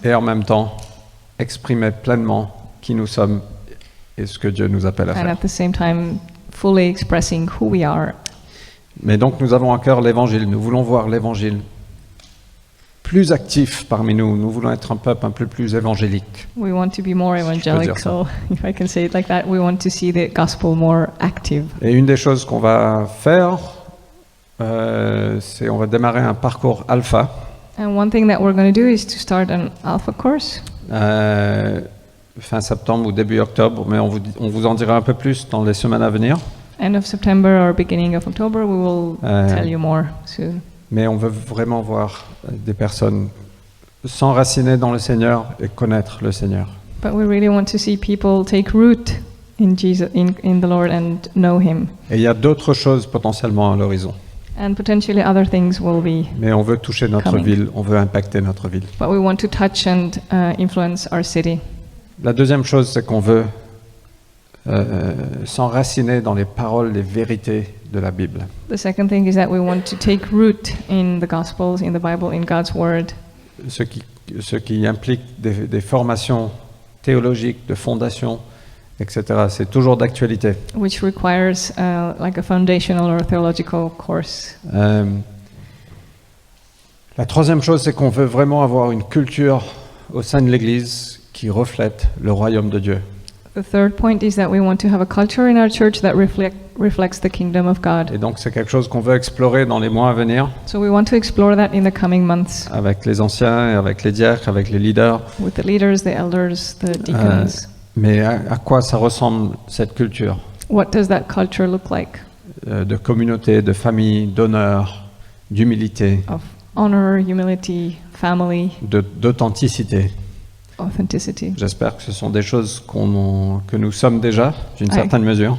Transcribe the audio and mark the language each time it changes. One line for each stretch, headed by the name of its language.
French: Et en même temps, exprimer pleinement qui nous sommes et ce que Dieu nous appelle à
English: And
French: faire.
English: at the same time, fully expressing who we are.
French: Mais donc nous avons à cœur l'évangile. Nous voulons voir l'évangile plus actif parmi nous. Nous voulons être un peuple un peu plus évangélique.
English: We want to be more evangelical, if I can say it like that. We want to see the gospel more active.
French: Et une des choses qu'on va faire, c'est on va démarrer un parcours alpha.
English: And one thing that we're going to do is to start an alpha course.
French: Fin septembre ou début octobre, mais on vous en dira un peu plus dans les semaines à venir.
English: End of September or beginning of October, we will tell you more soon.
French: Mais on veut vraiment voir des personnes s'enraciner dans le Seigneur et connaître le Seigneur.
English: But we really want to see people take root in Jesus, in the Lord, and know Him.
French: Et il y a d'autres choses potentiellement à l'horizon.
English: And potentially other things will be.
French: Mais on veut toucher notre
English: coming.
French: ville, on veut impacter notre ville.
English: But we want to touch and influence our city.
French: La deuxième chose, c'est qu'on veut s'enraciner dans les paroles, les vérités de la Bible.
English: The second thing is that we want to take root in the Gospels, in the Bible, in God's Word.
French: Ce qui implique des formations théologiques, de fondation, etc. C'est toujours d'actualité.
English: Which requires like a foundational or theological course.
French: La troisième chose, c'est qu'on veut vraiment avoir une culture au sein de l'Église qui reflète le royaume de Dieu.
English: The third point is that we want to have a culture in our church that reflects the kingdom of God.
French: Et donc c'est quelque chose qu'on veut explorer dans les mois à venir
English: So we want to explore that in the coming months
French: avec les anciens, avec les diacres, avec les leaders.
English: with the leaders, the elders, the deacons.
French: Mais à quoi ça ressemble cette culture
English: What does that culture look like?
French: de communauté, de famille, d'honneur, d'humilité,
English: Of honor, humility, family,
French: d'authenticité.
English: authenticity.
French: J'espère que ce sont des choses que nous sommes déjà, d'une certaine mesure.